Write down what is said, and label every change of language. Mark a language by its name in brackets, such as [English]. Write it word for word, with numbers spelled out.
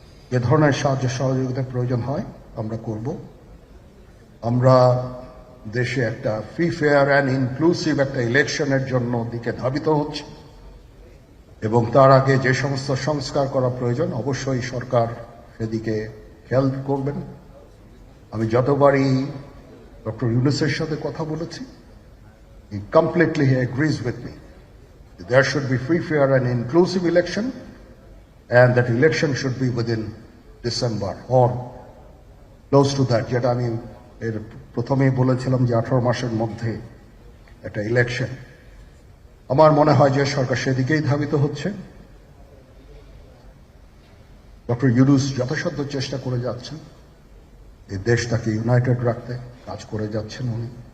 [Bangla] যে ধরনের সাহায্য সহযোগিতার প্রয়োজন হয় আমরা করব। আমরা দেশে একটা [English] free fair and inclusive [Bangla] একটা ইলেকশনের জন্য দিকে ধাবিত হচ্ছে এবং তার আগে যে সমস্ত সংস্কার করা প্রয়োজন অবশ্যই সরকার সেদিকে খেয়াল করবেন। আমি যতবারই ডক্টর ইউনূসের সাথে কথা বলেছি, [English] he completely agrees with me. There should be free, fair and inclusive election and that election should be within December or close to that. [Bangla] যেটা আমি এর প্রথমেই বলেছিলাম যে আঠারো মাসের মধ্যে একটা ইলেকশন। আমার মনে হয় যে সরকার সেদিকেই ধাবিত হচ্ছে। ডক্টর ইউনূস যথাসাধ্য চেষ্টা করে যাচ্ছেন এই দেশটাকে ইউনাইটেড রাখতে, কাজ করে যাচ্ছেন উনি।